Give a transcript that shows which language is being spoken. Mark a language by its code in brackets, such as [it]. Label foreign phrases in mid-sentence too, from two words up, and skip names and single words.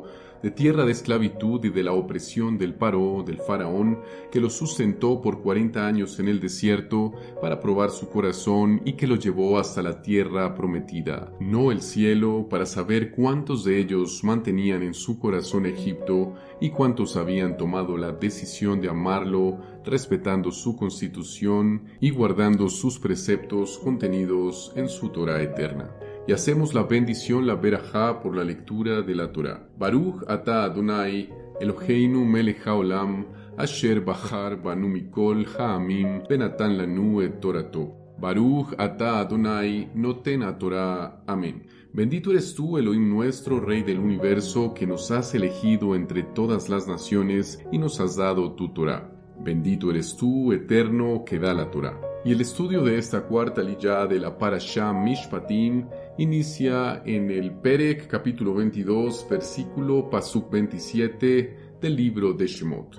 [es] de tierra de esclavitud y de la opresión del Paró, del faraón, que lo sustentó por 40 años en el desierto para probar su corazón y que lo llevó hasta la tierra prometida, no el cielo, para saber cuántos de ellos mantenían en su corazón Egipto y cuántos habían tomado la decisión de amarlo, respetando su constitución y guardando sus preceptos contenidos en su Torah eterna. Y hacemos la bendición, la berajá, por la lectura de la Torah. [he] ברוך אתה אדני אלהינו מלך העולם אשר בחר בנו מכל העמים ונתן לנו את תורתו. ברוך אתה אדני נותן תורה. [es] Amén. Bendito eres tú, Elohim nuestro, Rey del universo, que nos has elegido entre todas las naciones y nos has dado tu Torah. Bendito eres tú, eterno, que da la Torah. Y el estudio de esta cuarta aliyá de la Parashá Mishpatim inicia en el Perek, capítulo 22, versículo Pasuk 27 del libro de Shemot.